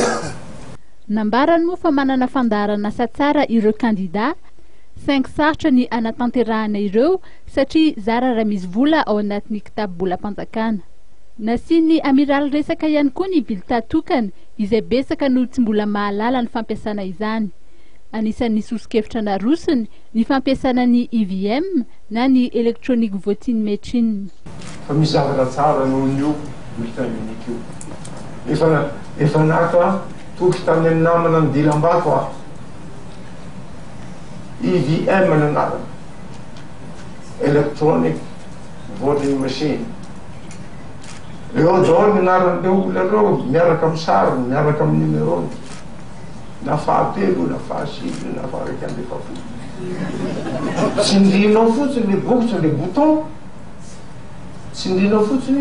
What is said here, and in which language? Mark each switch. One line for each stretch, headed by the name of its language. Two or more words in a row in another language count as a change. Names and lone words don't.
Malagasy: Nambarany moa fa manana fandaharana asa tsara ireo kandida, 5 sarotra ny anatanterahana ireo satria zara raha misy vola ao anatin'ny kitapo-bolam-panjakana. Nasiany amiral resaka ihany koa ny bilita tokana izay besaka no tsy mbola mahalala ny fampiasana izany. Anisan'ny sosikevitra narosiny ny fampiasana ny EVM na ny
English: electronic voting machine.
Malagasy: Fa misy zavatra tsara noho io
French: bulletin unique
Malagasy: io. Efa naka toky tamin'ny amin'ny namana ny Dilambato aho. EVM nanarana,
English: electronic voting machine.
Malagasy: Eo daholo ny anaran'ireo olona ireo miaraka amin'ny sariny, miaraka amin'ny numerony. Na fahatelo, na fahasivy, na faharaiky amby efapolo. Tsindrinao fotsiny le bokotra le bouton. Tsindrinao fotsiny.